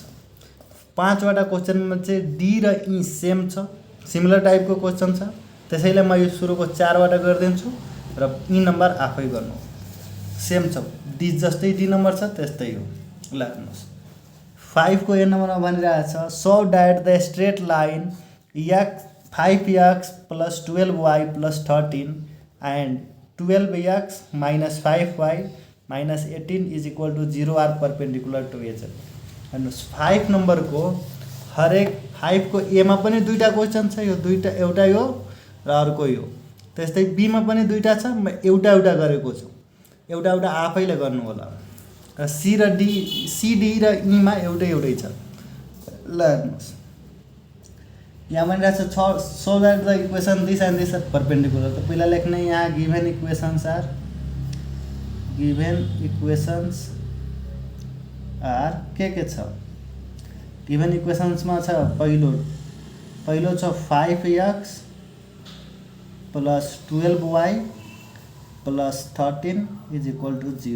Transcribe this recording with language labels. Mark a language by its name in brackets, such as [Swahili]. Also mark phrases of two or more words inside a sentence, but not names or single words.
[Nepali] 5वटा क्वेसनमा चाहिँ डी र ई सेम छ, सिमिलर टाइपको क्वेसन छ। त्यसैले म यो सुरुको 4वटा गरिदिन्छु र ई नम्बर आफै गर्नु। सेम छ, डी जस्तै डी नम्बर छ त्यस्तै हो। ल हेर्नुहोस् 5 को ए नम्बरमा भनिरहेछ [English] so that the straight line 5x + 12y + 13 and 12x - 5y - 18 is equal to 0 are perpendicular to each. [Nepali] हेर्नुहोस् 5 नम्बरको हरेक 5 को ए मा पनि दुईटा क्वेसन छ, यो दुईटा एउटा यो र अर्को यो। त्यस्तै बी मा पनि दुईटा छ, म एउटा गरेको छु, एउटा आफैले गर्नु होला। र सी डी र ई मा एउटै छ। ल हेर्नुहोस् यहाँ भनिरहेछ [English] so that the equation this and this are perpendicular. [Nepali] तो पहिला लेख्ने यहाँ [English] given equations are [Nepali] के छ। गिभन इक्वेशंसमा छ पहिलो छ 5x + 12y + 13 [English] is equal to [Nepali] 0।